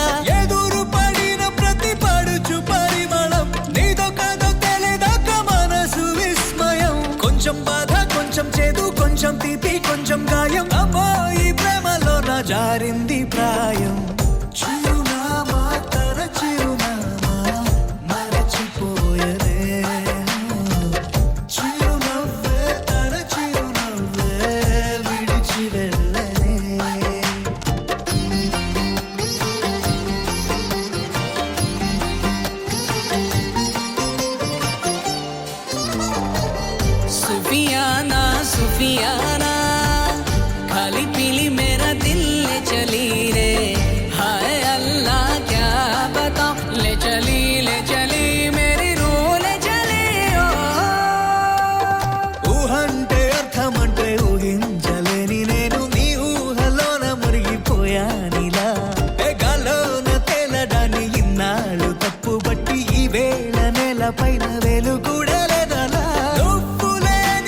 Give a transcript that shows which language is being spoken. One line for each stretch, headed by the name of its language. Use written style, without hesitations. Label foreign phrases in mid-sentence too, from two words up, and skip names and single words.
Telugu: ఎదురు పడిన ప్రతి పడుచు పరిమళం నీదో కాదో తెలియదాకా మనసు విస్మయం కొంచెం బాధ కొంచెం చేదు కొంచెం తీపి కొంచెం గాయం అమ్మో ఈ ప్రేమలో నా జారింది ప్రాయం చిరునామా తన చిరునామా మరచిపోయనే చిరునవ్వే తన చిరునవ్వే విడిచి వెళ్ళనే
Hindi: सुफियाना सुफियाना खाली पीली मेरा दिल ले चली रे हाय अल्लाह क्या बताऊं ले चली मेरी रूह ले चली ओ
Telugu: ఊహంటే అర్థమంటే ఊహించలేని నేను నీ ఊహలోన మురిగిపోయానిలా గాల్లోన తేలడాన్ని ఇన్నాళ్ళు తప్పుబట్టి ఈ వేళ నేల పైన వేలు కూడా లేదలా నువ్వు లేని